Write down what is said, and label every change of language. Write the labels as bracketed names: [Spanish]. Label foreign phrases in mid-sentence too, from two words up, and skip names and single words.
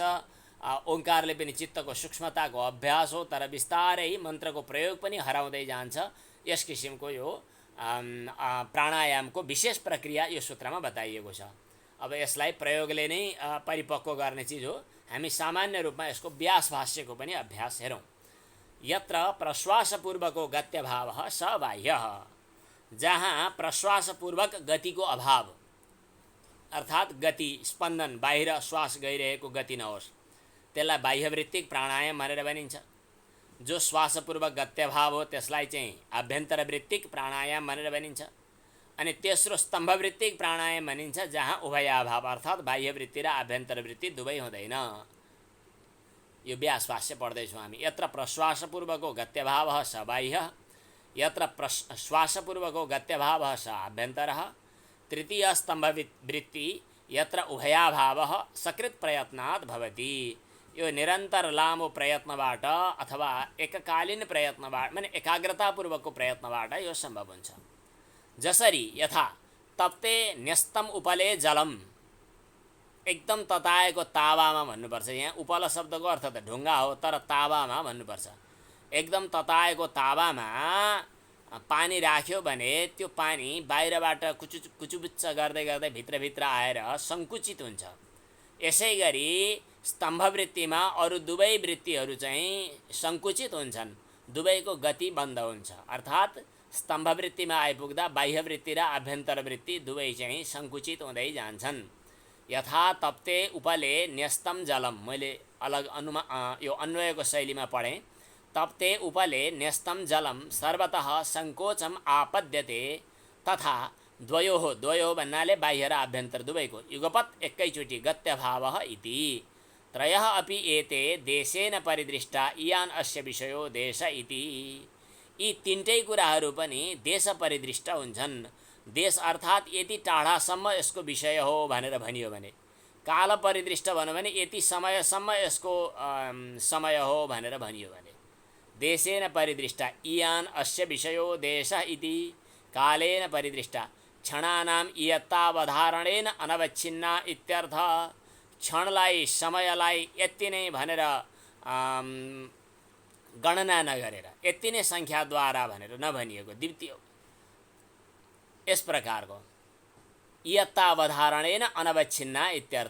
[Nepali] ओङ्कारले पनि चित्तको सूक्ष्मताको अभ्यास हो, तर बिस्तारै मन्त्रको प्रयोग पनि हराउँदै जान्छ। यस किसिमको यो प्राणायामको विशेष प्रक्रिया यो सूत्रमा बताइएको छ। अब यसलाई प्रयोगले नै परिपक्व गर्ने चिज हो। हामी सामान्य रूपमा यसको व्यास भाष्यको पनि अभ्यास हेरौँ। [Sanskrit] यत्र प्रश्वासपूर्वको गत्यभावः स बाह्यः। [Nepali] जहाँ प्रश्वासपूर्वक गतिको अभाव, अर्थात् गति स्पन्दन, बाहिर श्वास गइरहेको गति नहोस्, त्यसलाई बाह्यवृत्तिक प्राणायाम भनेर भनिन्छ। जो श्वासपूर्वक गत्यभाव हो त्यसलाई चाहिँ आभ्यन्तर वृत्तिक प्राणायाम भनेर भनिन्छ। अनि तेस्रो स्तम्भवृत्तिक प्राणायाम भनिन्छ, जहाँ उभयाभाव अर्थात् बाह्यवृत्ति र आभ्यन्तर वृत्ति दुवै हुँदैन। यो व्यास भाष्य पढ्दैछौँ हामी। [Sanskrit] यत्र प्रश्वासपूर्वको गत्यभावः स बाह्यः, यत्र श्वासपूर्वको गत्यभावः स आभ्यन्तरः। तृतीय स्तम्भवृत्ति यत्र उभयाभावः सकृत प्रयत्नात् भवति। [Nepali] यो निरन्तर लामो प्रयत्नबाट अथवा एककालीन प्रयत्नबाट, माने एकाग्रतापूर्वकको प्रयत्नबाट यो सम्भव हुन्छ। [Sanskrit] जसरी यथा तप्ते न्यस्तम उपले जलम, [Nepali] एकदम तताएको तावामा भन्नुपर्छ। यहाँ उपल शब्दको अर्थ त ढुङ्गा हो, तर तावामा भन्नुपर्छ। एकदम तताएको तावामा पानी राख्यो भने त्यो पानी बाहिरबाट कुचुबुच्च गर्दै गर्दै भित्रभित्र आएर सङ्कुचित हुन्छ। यसै गरी स्तम्भवृत्तिमा अरू दुवै वृत्तिहरू चाहिँ सङ्कुचित हुन्छन्, दुवैको गति बन्द हुन्छ। अर्थात् स्तम्भवृत्तिमा आइपुग्दा बाह्यवृत्ति र आभ्यन्तर वृत्ति दुवै चाहिँ सङ्कुचित हुँदै जान्छन्। [Sanskrit] यथा तप्ते उपले न्यस्तम जलम, [Nepali] मैले अलग यो अन्वयको शैलीमा पढेँ। [Sanskrit] तप्ते उपले न्यस्तं जलं सर्वतः सङ्कोचम् आपद्यते तथा द्वयोः [Nepali] भन्नाले बाह्य र आभ्यन्तर दुवैको युगपत् एकैचोटि [Sanskrit] गत्यभावः इति त्रयः अपि एते देशेन परिदृष्टा इयान अस्य विषयो देश इति। [Nepali] यी तिनटै कुराहरू पनि देश परिदृष्ट हुन्छन्। देश अर्थात् यति टाढासम्म यसको विषय हो भनेर भनियो भने, काल परिदृष्ट भन्यो भने यति समयसम्म यसको समय हो भनेर भनियो भने, [Sanskrit] देशेन परिदृष्टा इयान अस्य विषयो देश इति कालेन परिदृष्टा क्षणानां इयत्तावधारणेन अनवच्छिन्ना इत्यर्थ। [Nepali] क्षणलाई समयलाई यति नै भनेर गणना नगरेर यति नै सङ्ख्याद्वारा भनेर नभनिएको द्वितीय यस प्रकारको [Sanskrit] इयत्तावधारणेन अनवच्छिन्ना इत्यर्थ।